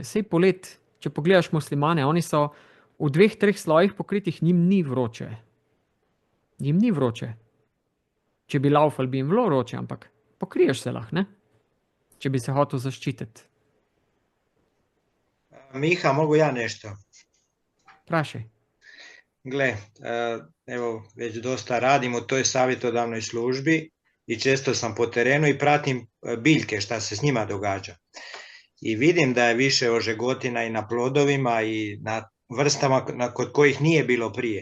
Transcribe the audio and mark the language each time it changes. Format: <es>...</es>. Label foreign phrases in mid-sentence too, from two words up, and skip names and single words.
<sl>Sej polet, če pogledaš muslimane, oni so v 2-3 slojih pokritih, njim ni vroče. Njim ni vroče. Če bi laufali, bi jim bilo vroče, ampak pokriješ se lahko, ne? Če bi se hotel zaščititi. Miha,</sl> <hr>mogu ja nešto?</hr> <sl>Prašaj.</sl> <hr>Gle, evo, već dosta radim u toj savjetodavnoj službi i često sam po terenu i pratim biljke, šta se s njima događa. I vidim da je više ožegotina i na plodovima i na vrstama kod kojih nije bilo prije.</hr>